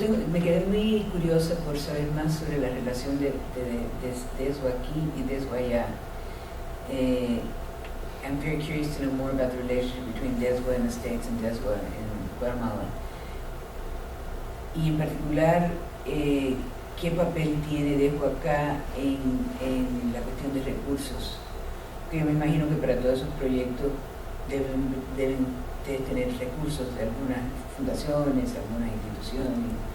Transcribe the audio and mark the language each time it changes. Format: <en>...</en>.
<es>Me quedé muy curiosa por saber más sobre la relación de DESGUA aquí y DESGUA allá.</es> <en>I'm very curious to know more about the relationship between DESGUA in the States and DESGUA in Guatemala.</en> <es>Y en particular, ¿qué papel tiene DESGUA acá en la cuestión de recursos? Que yo me imagino que para todos esos proyectos deben de tener recursos de algunas fundaciones, algunas instituciones.</es>